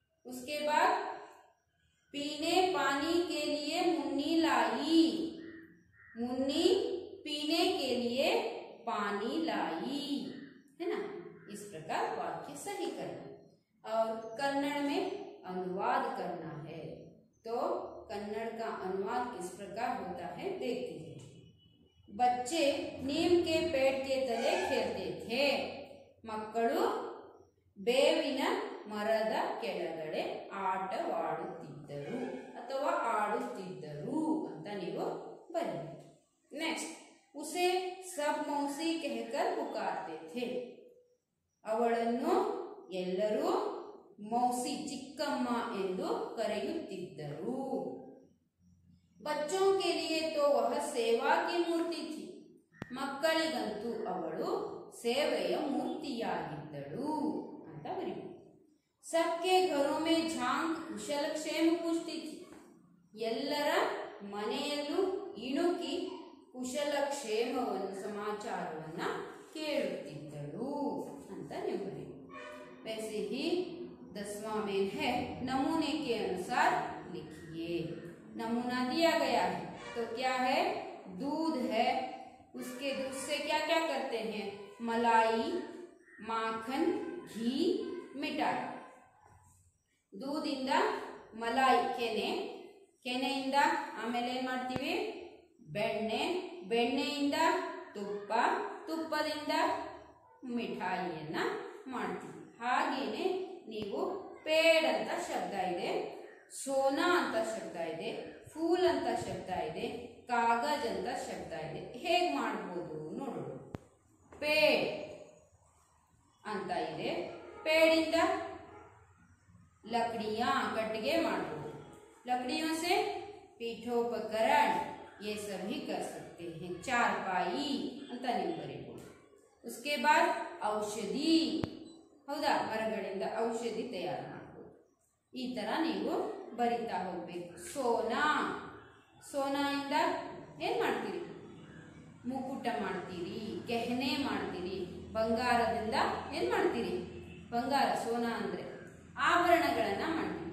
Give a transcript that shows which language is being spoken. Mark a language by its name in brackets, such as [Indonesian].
[Hindi] उसके बाद पीने पानी के लिए मुन्नी लाई, मुन्नी पीने के लिए पानी लाई, है ना। इस प्रकार वाक्य सही करना और कन्नड़ में अनुवाद करना है। तो कन्नड़ का अनुवाद किस प्रकार होता है देखते हैं। बच्चे नीम के पेड़ के तले खेलते थे, [Kannada] ಮಕ್ಕಳು ಬೇವಿನ ಮರದ ಕೆಳಗಡೆ ಆಟವಾಡುತ್ತಿದ್ದರು ಅಥವಾ ಆಡುತ್ತಿದ್ದರು ಅಂತ ನೀವು ಬನ್ನಿ। ನೆಕ್ಸ್ಟ್, [Hindi] उसे सब मौसी कहकर पुकारते थे, [Kannada] ಅವಳನ್ನು ಎಲ್ಲರೂ ಮೌಸಿ ಚಿಕ್ಕಮ್ಮ ಎಂದು ಕರೆಯುತ್ತಿದ್ದರು। [Hindi] बच्चों के लिए तो वह सेवा की मूर्ति थी, [Kannada] ಮಕ್ಕಳಿಗಂತೂ ಅವಳು ಸೇವೆಯ ಮೂರ್ತಿಯಾಗಿದ್ದಳು ಅಂತ ಬರೀಬೇಕು। [Hindi] सबके घरों में झांक कुशलक्षेम पूछती थी, [Kannada] ಎಲ್ಲರ ಮನೆಯಲ್ಲೂ ಇಣುಕಿ ಕುಶಲಕ್ಷೇಮವನ್ನು ಸಮಾಚಾರವನ್ನ ಕೇಳುತ್ತಿದ್ದಳು ಅಂತ ನೀವು ಬರೀಬೇಕು। [Hindi] वैसे ही 10वां मेन है, नमूने के अनुसार लिखिए। नमूना दिया गया है तो क्या है, दूध है, उसके दूध से क्या क्या करते हैं, मलाई, माखन, घी, मिठाई। [Kannada] दूधिंದ मलाई ಕೆನೆಯಿಂದ ಆಮೇಲೆ ಏನು ಮಾಡ್ತೀವಿ, ಬೆಣ್ಣೆ, ಬೆಣ್ಣೆಯಿಂದ ತುಪ್ಪ, ತುಪ್ಪದಿಂದ ಮಿಠಾಯಿಯನ್ನ ಮಾಡ್ತೀವಿ। ಹಾಗೇನೆ ನೀವು ಪೇಡ್ ಅಂತ ಶಬ್ದ ಇದೆ, ಸೋನಾ ಅಂತ ಶಬ್ದ ಇದೆ, ಫೂಲ್ ಅಂತ ಶಬ್ದ ಇದೆ, ಕಾಗಜ್ ಅಂತ ಶಬ್ದ ಇದೆ। ಹೇಗೆ ಮಾಡ್ಬೋದು ನೋಡೋಣ। ಪೇಡ್ ಅಂತ ಇದೆ, ಪೇಡಿಂದ [Hindi] लकड़ियां कटगे मारबो, लकड़ियों से पीठोपकरण ये सभी कर सकते हैं, चारपाई [Kannada] ಅಂತ ನೀವು ಬರೀಬಹುದು। [Hindi] उसके बाद [Kannada] ಔಷಧಿ, ಹೌದಾ, ಮರಗಳಿಂದ ಔಷಧಿ ತಯಾರು ಮಾಡಬಹುದು। ಈ ತರ ನೀವು ಬರಿತಾ ಹೋಗ್ಬೇಕು। ಸೋನಾ, ಸೋನಾಯಿಂದ ಏನ್ ಮಾಡ್ತೀರಿ, ಮುಕುಟ ಮಾಡ್ತೀರಿ, ಗೆಹನೆ ಮಾಡ್ತೀರಿ, ಬಂಗಾರದಿಂದ ಏನ್ ಮಾಡ್ತೀರಿ, ಬಂಗಾರ ಸೋನಾ ಅಂದ್ರೆ ಆಭರಣಗಳನ್ನ ಮಾಡ್ತೀರಿ।